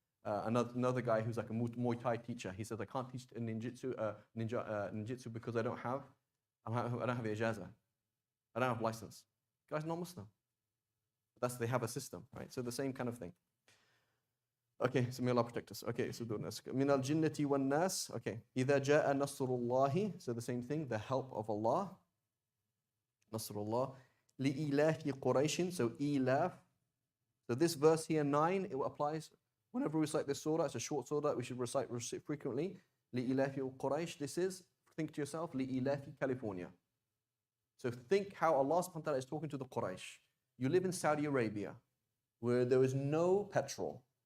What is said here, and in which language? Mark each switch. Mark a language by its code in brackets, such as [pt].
[en] Another guy who's like a Muay Thai teacher, he says, I can't teach ninjutsu because I don't have the ijazah. I don't have license. The guy's not Muslim. They have a system, right? So the same kind of thing. Okay, so may Allah protect us. Okay, so min al-jinnati wan nas. [ar] Okay, إذا جاء نصر الله. [en] So the same thing, the help of Allah. Nasrullah. [ar] لإلاف قريش. [en] So ilaf. So this verse here, 9, it applies whenever we recite this surah. It's a short surah we should recite frequently. [ar] لإلاف قريش. [en] This is, think to yourself, لإلاف California. So think how Allah subhanahu wa ta'ala is talking to the Quraysh. You live in Saudi Arabia, where there is no petrol.